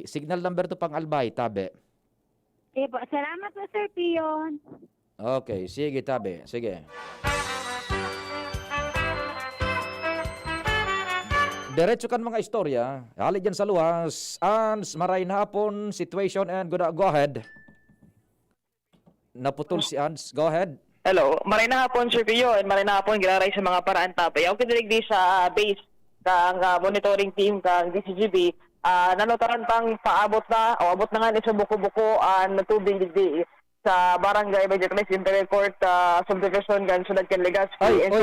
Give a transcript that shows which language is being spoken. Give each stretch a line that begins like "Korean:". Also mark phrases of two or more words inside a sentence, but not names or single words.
English: Signal number 2
Bikol: pang Albay tabi.
Filipino: Okay po, salamat po Sir Pion.
Bikol: Okay, sige tabi. Sige. Diretso kan mga istorya. Hali dyan sa luwas. Ans, maray na hapon,
English: situation and go ahead.
Filipino: Naputol si Ans. Go ahead.
English: Hello.
Bikol: Maray na hapon, Sir Pio, and maray na hapon, giraray sa mga paraan tapay. Ako kinilig di sa base kang
English: monitoring team
Bikol: kang DCGB. Nanotaran pang paabot na, o abot na nga ni sa buko-buko na tubig di sa barangay Vegetales Imperial Court subdivision kan Sunod kan Legazpi.